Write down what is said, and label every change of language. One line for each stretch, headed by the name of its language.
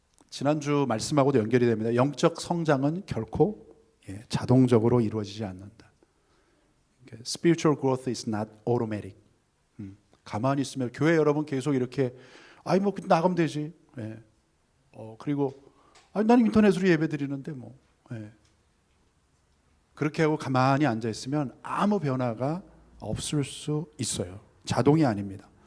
Korean: 지난주 말씀하고도 연결이 됩니다. 영적 성장은 결코 자동적으로 이루어지지 않는다.
English: Spiritual growth is not automatic.
Korean: 가만히 있으면 교회 여러분 계속 이렇게 뭐 나가면 되지. 그리고 나는 인터넷으로 예배 드리는데 뭐. 그렇게 하고 가만히 앉아 있으면 아무 변화가 없을 수 있어요. 자동이 아닙니다.